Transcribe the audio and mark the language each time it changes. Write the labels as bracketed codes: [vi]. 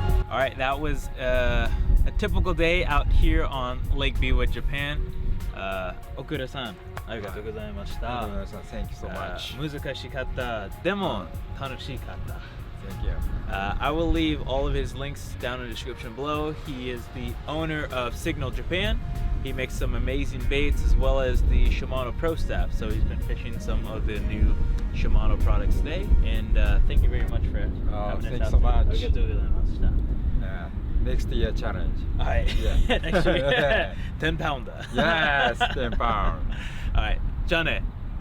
[en] All right, that was a typical day out here on Lake Biwa, Japan. [ja] Okuda-san, arigatou gozaimashita. [en] Thank you so much [ja] 難しかったでも楽しかった [en] Thank you I will leave all of his links down in the description below. He is the owner of Signal Japan. He makes some amazing baits as well as the Shimano Pro Staff. So he's been fishing some of the new Shimano products today. And thank you very much for having us thank you out so much. [ja] ありがとうございました [en] Next year challenge [ja] はい [en] Yeah. Next week 10 pounder Yes 10 pounds Alright [ja] じゃあね